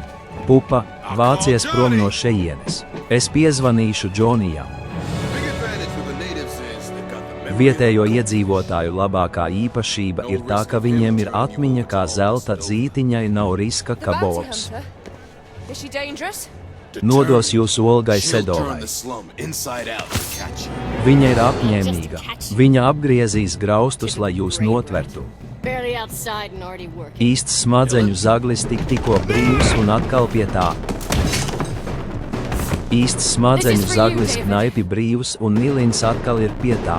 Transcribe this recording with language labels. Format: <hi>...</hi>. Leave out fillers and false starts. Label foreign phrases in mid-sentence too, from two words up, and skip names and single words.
<lv>Pupa, vācies prom no šejienes. Es piezvanīšu Džonijam.</lv> <en>Big advantage with the natives is they've got the memory.</en> <lv>Vietējo iedzīvotāju labākā īpašība ir tā, ka viņiem ir atmiņa kā zelta dzītiņai, nav riska, ka Bobs</lv> <en>Is she dangerous?</en> <lv>nodos jūsu Olgai</lv> <en>She'll turn</en> <lv>Sedovai.</lv> <en>the slum inside out to catch you.</en> <lv>Viņa ir apņēmīga. Viņa apgriezīs graustus, lai jūs notvertu. Barely outside and already working. Īsts smadzeņu zaglis tikko brīvs un atkal pie tā. Īsts smadzeņu</lv> <en>This is for you,</en> <lv>zaglis</lv> <en>David.</en> <lv>knaipi brīvs un Nilins atkal ir pie tā.</lv>